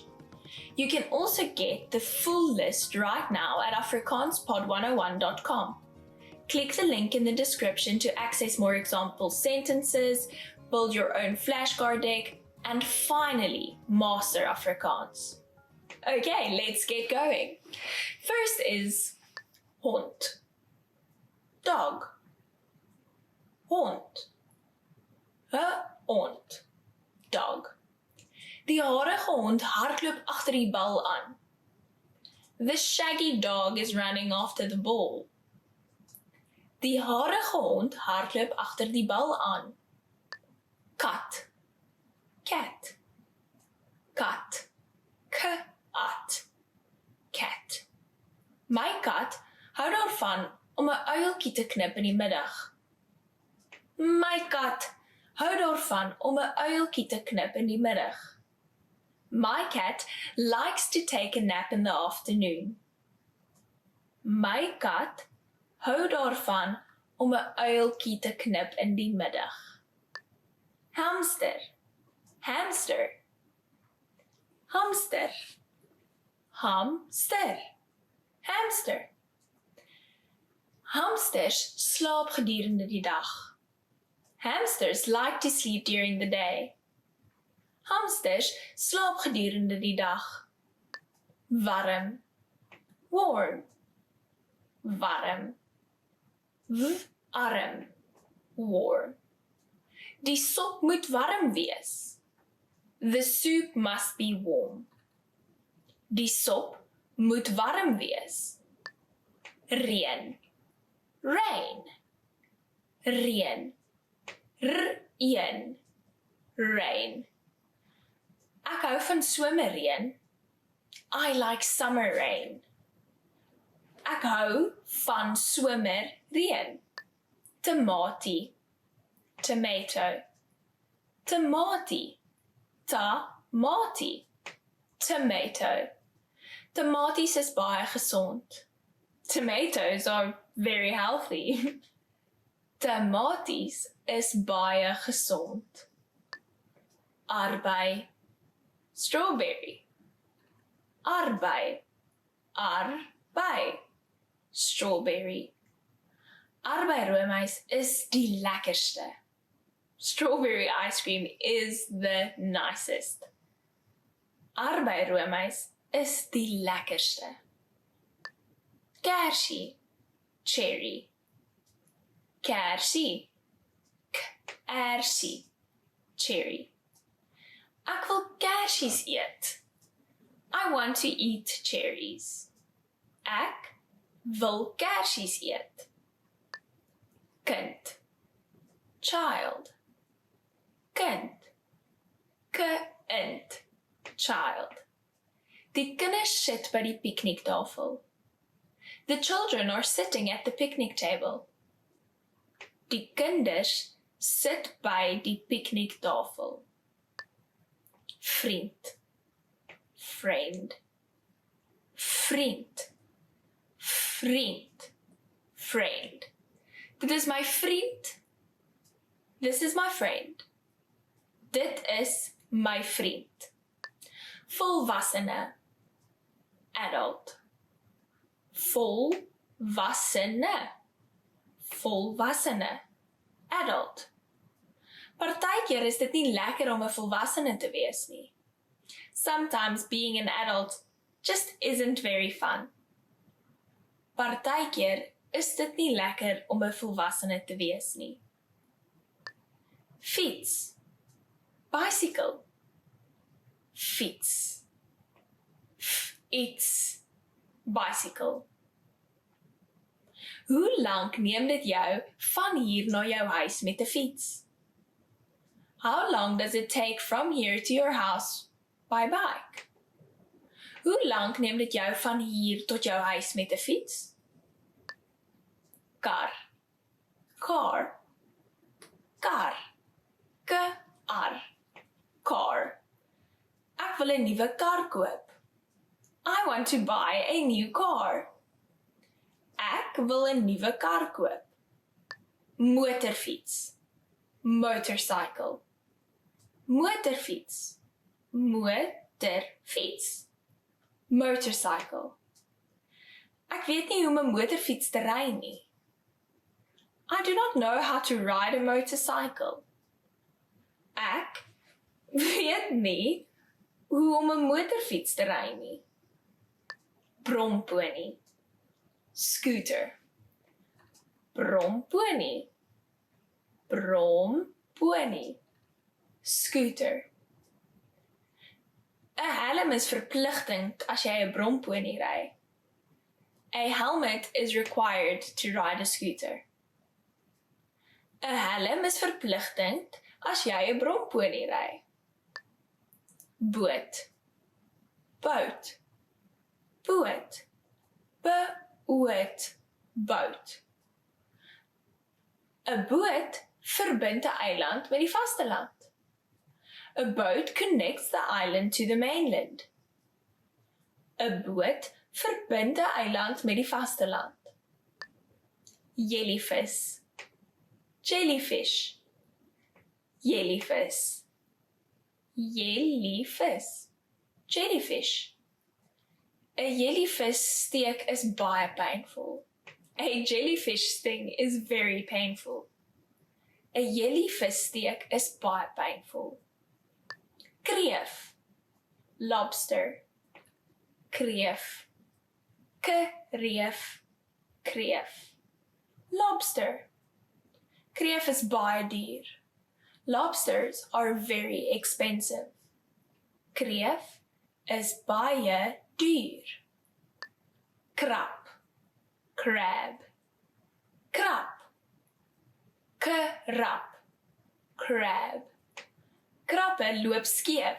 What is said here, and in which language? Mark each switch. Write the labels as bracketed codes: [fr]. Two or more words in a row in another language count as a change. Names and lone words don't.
[en] You can also get the full list right now at afrikaanspod101.com. Click the link in the description to access more example sentences, build your own flashcard deck, and finally master Afrikaans. Okay, let's get going. First is hond. Dog. Hond. [af] Hond. Dog. Die harige hond hardloop agter die bal aan. [en] The shaggy dog is running after the ball. [af] Die harige hond hardloop agter die bal aan. Kat. Cat. Kat. Kat. [en] Cat. [af] My kat hou daarvan om 'n uiltjie te knip in die middag. My kat hou daarvan om 'n uiltjie te knip in die middag. [en] My cat likes to take a nap in the afternoon. [af] My kat hou daarvan om 'n uiltjie te knip in die middag. Hamster. Hamster. Hamster. Hamster. Hamster. Hamsters slaap gedurende die dag. [en] Hamsters like to sleep during the day. [af] Hamsters slaap gedurende die dag. Warm. Warm. Warm. Warm. Warm. Die sop moet warm wees. [en] The soup must be warm. [af] Die sop moet warm wees. Reën. Rain. Reën. Reën. Rain. Ek hou van somerreën. [en] I like summer rain. [af] Ek hou van somerreën. Tomatie. Tomato. Tomatie. Tomatie. [en] Tomato. [af] Tomaties is baie gesond. [en] Tomatoes are very healthy. [af] Tomaties is baie gesond. Arbei. Strawberry. Arbei. Arbei. [en] Strawberry. [af] Arbei roomys is die lekkerste. [en] Strawberry ice cream is the nicest. [af] Arbei roomys is die lekkerste. Kersie. Cherry. Kersie. Kersie. Cherry. Ek wil kersies eet. [en] I want to eat cherries. [af] Ek wil kersies eet. Kind. Child. Kind. Kind. [en] Child. [af] Die kinders sit by die pikniktafel. [en] The children are sitting at the picnic table. [af] Die kinders sit by die pikniktafel. Vriend. Friend. Vriend. Vriend. Friend. Dit is my vriend. [en] This is my friend. [af] Dit is my vriend. Volwassene. Adult. Volwassene. Volwassene. [en] Adult. [af] Partykeer is dit nie lekker om 'n volwassene te wees nie. [en] Sometimes being an adult just isn't very fun. [af] Partykeer is dit nie lekker om 'n volwassene te wees nie. Fiets. Bicycle. Fiets. Iets. [en] Bicycle. [af] Hoe lank neem dit jou van hier na jou huis met 'n fiets? [en] How long does it take from here to your house by bike? [af] Hoe lank neem dit jou van hier tot jou huis met 'n fiets? Kar. Car. Kar. K-ar. Car. Ek wil 'n nuwe kar koop. [en] I want to buy a new car. [af] Ek wil 'n nuwe kar koop. Motorfiets. Motorcycle. Motorfiets. Motorfiets. [en] Motorcycle. [af] Ek weet nie hoe om 'n motorfiets te ry nie. [en] I do not know how to ride a motorcycle. [af] Ek weet nie hoe om 'n motorfiets te ry nie. Brompony. Scooter. Brompony. Brompony. [en] Scooter. [af] 'n Helm is verpligtend as jy 'n brompony ry. [en] A helmet is required to ride a scooter. [af] 'n Helm is verpligtend as jy 'n brompony ry. Boot. Boot. Boot. Boot. Boot. 'n Boot verbind 'n eiland met die vasteland. [en] A boat connects the island to the mainland. [af] 'n Boot verbind 'n eiland met die vasteland. [en] Jellyfish. Jellyfish. Jellyfish. Jellyfish. Jellyfish. [af] 'n jellyfish steek is baie painful. [en] A jellyfish sting is very painful. [af] 'n jellyfish steek is baie painful. Kreef. Lobster. Kreef. Kreef. Kreef. Lobster. Kreef is baie duur. [en] Lobsters are very expensive. [af] Kreef is baie duur. Krab. Crab. Krab. Krab. Crab. Krappe loop skeef.